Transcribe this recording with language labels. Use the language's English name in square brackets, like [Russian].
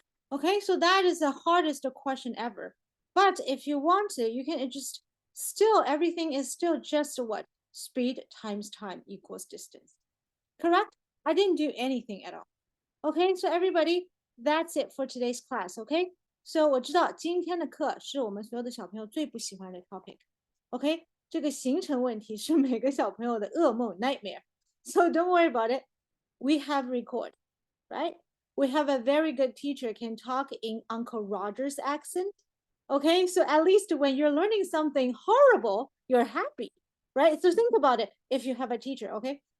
[English] Okay, so that is the hardest question ever. But if you want to, you can just still, everything is still just what? Speed times time equals distance. Correct? I didn't do anything at all. Okay, so everybody, that's it for today's class. Okay, so [Chinese] 我知道今天的课是我们所有的小朋友最不喜欢的 topic. Okay, 这个行程问题是每个小朋友的噩梦 nightmare. [English] So don't worry about it. We have record, right? We have a very good teacher can talk in Uncle Roger's accent. Okay, so at least when you're learning something horrible, you're happy, right? So think about it. If you have a teacher, okay?